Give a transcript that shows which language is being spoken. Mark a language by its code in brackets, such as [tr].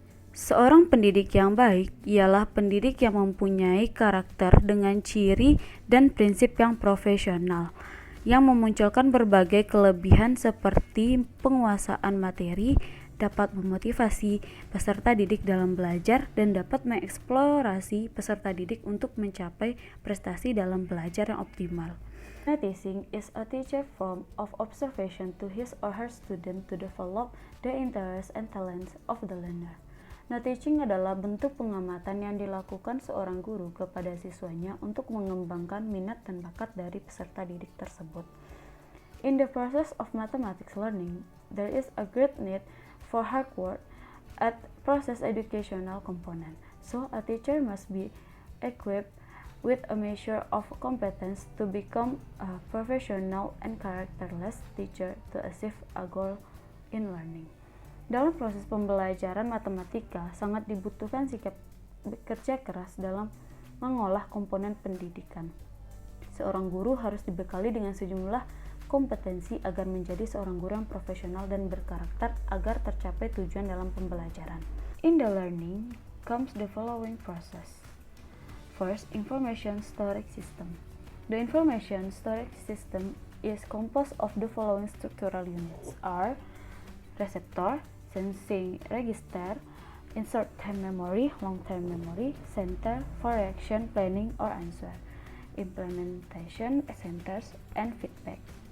[id] Seorang pendidik yang baik ialah pendidik yang mempunyai karakter dengan ciri dan prinsip yang profesional, yang memunculkan berbagai kelebihan seperti penguasaan materi, dapat memotivasi peserta didik dalam belajar, dan dapat mengeksplorasi peserta didik untuk mencapai prestasi dalam belajar yang optimal. [en] Noticing is a teacher form of observation to his or her student to develop the interests and talents of the learner. [id] Noticing adalah bentuk pengamatan yang dilakukan seorang guru kepada siswanya untuk mengembangkan minat dan bakat dari peserta didik tersebut. [en] In the process of mathematics learning, there is a great need for hard work at process educational component. So a teacher must be equipped with a measure of competence to become a professional and characterless teacher to achieve a goal in learning. [id] Dalam proses pembelajaran matematika sangat dibutuhkan sikap bekerja keras dalam mengolah komponen pendidikan. Seorang guru harus dibekali dengan sejumlah kompetensi agar menjadi seorang guru yang profesional dan berkarakter agar tercapai tujuan dalam pembelajaran. [en] In the learning comes the following process. First, information storage system. The information storage system is composed of the following structural units are receptor, sensing register, short-term memory, long-term memory, center for reaction, planning or answer, implementation centers, and feedback.